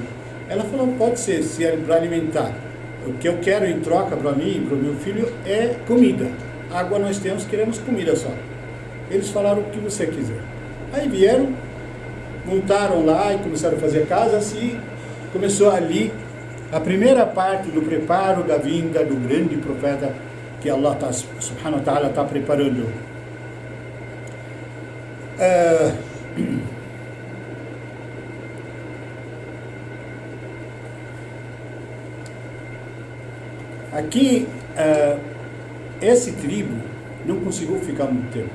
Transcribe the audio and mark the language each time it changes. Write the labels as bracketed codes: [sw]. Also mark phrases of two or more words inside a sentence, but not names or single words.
[pt] Ela falou, pode ser, se é para alimentar. O que eu quero em troca para mim e para o meu filho é comida. Água nós temos, queremos comida só. Eles falaram o que você quiser. Aí vieram, montaram lá e começaram a fazer casas e começou ali a primeira parte do preparo da vinda do grande profeta que Allah [ar] سبحانه وتعالى [pt] está preparando. Aqui, esse tribo não conseguiu ficar muito tempo.